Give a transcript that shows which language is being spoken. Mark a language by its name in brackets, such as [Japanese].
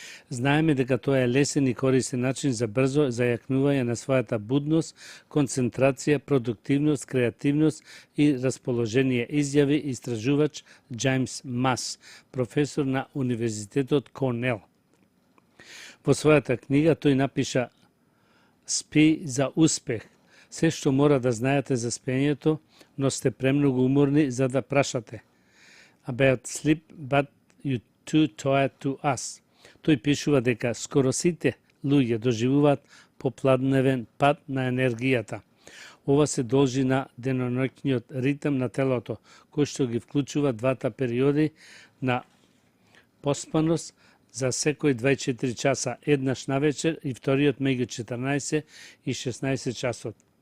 [Macedonian] Знаеме дека тоа е лесен и корисен начин за брзо зајакнување на својата будност, концентрација, продуктивност, креативност и расположение, изјави истражувач Џајмс Мас, професор на Универзитетот Корнел. Во својата книга тој напиша "Спи за успех", се што мора да знаете за спењето, но сте премногу уморни за да прашате. [English] About sleep, but you too tired to ask. [Macedonian] Тој пишува дека скоро сите луѓе доживуваат попладневен пад на енергијата. Ова се должи на деноноќниот ритм на телото, кој што ги вклучува двата периоди на поспаност за секој 24 часа, еднаш навечер и вториот меѓу 14 и 16 часот.